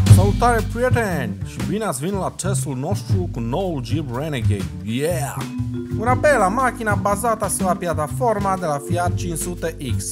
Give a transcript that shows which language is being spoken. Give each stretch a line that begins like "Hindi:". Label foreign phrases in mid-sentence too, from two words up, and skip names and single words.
Romanian: Salutare, prieteni! Și bine ați venit la testul nostru cu noul Jeep Renegade. Yeah!
Italian: Una bella macchina basata sulla piattaforma della Fiat 500X.